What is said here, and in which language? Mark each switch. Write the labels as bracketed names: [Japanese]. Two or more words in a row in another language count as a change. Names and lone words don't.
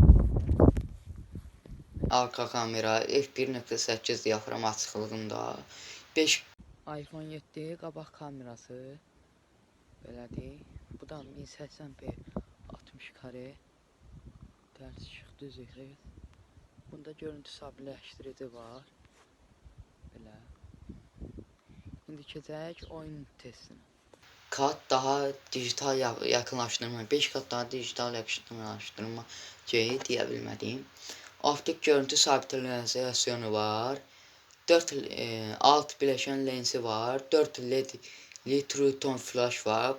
[Azerbaijani] Arka kamera f1.8 diyafram açıqlığında 5 iPhone 7 qabaq kamerası belədir. Bu da 1080p 60 kare tərs işıq düzük. Bunda görüntü sabitləşdirici var. Belə. İndi keçək oyun testinə. [Turkish] Kat daha dijital yakınlaştırma, 5 kat daha dijital yakınlaştırma deyə bilmədiyim. Optik görüntü stabilizasyonu var. 4 alt bileşen lensi var. 4 LED True Tone flash var.